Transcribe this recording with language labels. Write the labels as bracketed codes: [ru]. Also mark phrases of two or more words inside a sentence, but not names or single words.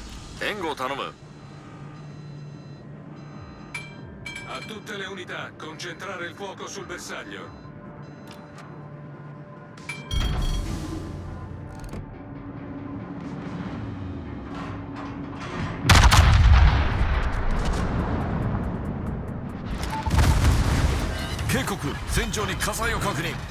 [ja] 援護を頼む。 [it] A tutte le unità, concentrare il fuoco sul bersaglio. [ja] 警告、船長に火災を確認。